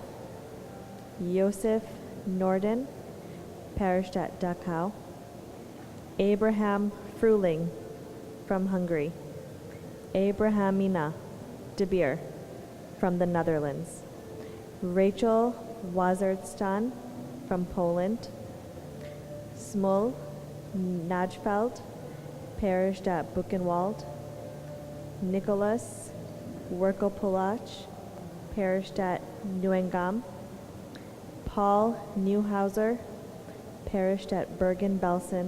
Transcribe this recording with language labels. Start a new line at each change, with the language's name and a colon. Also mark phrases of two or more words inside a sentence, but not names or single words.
English: Josef Norden perished at Dachau. Abraham Fruling from Hungary. Abrahamina de Beer from the Netherlands. Rachel Wazardstan from Poland. Smul Najfeld perished at Buchenwald. Nicholas Werkopolach perished at Neuengamme. Paul Neuhauser perished at Bergen-Belsen.